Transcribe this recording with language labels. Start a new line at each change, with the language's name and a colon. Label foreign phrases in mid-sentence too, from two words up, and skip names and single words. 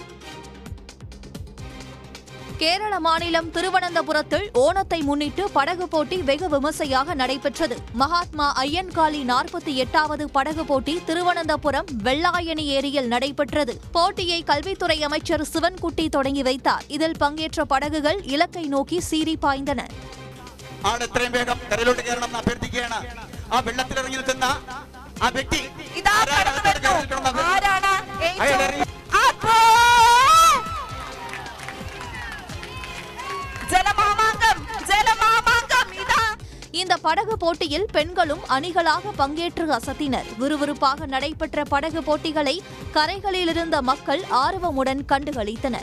Tamil: கேரள மாநிலம் திருவனந்தபுரத்தில் ஓணத்தை முன்னிட்டு படகு போட்டி வெகு விமர்சையாக நடைபெற்றது. மகாத்மா ஐயன்காளி 48வது படகு போட்டி திருவனந்தபுரம் வெள்ளாயணி ஏரியில் நடைபெற்றது. போட்டியை கல்வித்துறை அமைச்சர் சிவன்குட்டி தொடங்கி வைத்தார். இதில் பங்கேற்ற പടകുകൾ இலக்கை நோக்கி சீறி பாய்ந்தன.
Malayalam: എത്രയും വേഗം കരയിലോട്ട് കയറണം അഭ്യർത്ഥിക്കുകയാണ്. ആ വെള്ളത്തിലിറങ്ങി നിൽക്കുന്ന ആ വ്യക്തി
Tamil: இந்த படகு போட்டியில் பெண்களும் அணிகளாக பங்கேற்று அசத்தினர். விறுவிறுப்பாக நடைபெற்ற படகு போட்டிகளை கரைகளில் இருந்த மக்கள் ஆர்வமுடன் கண்டுகளித்தனர்.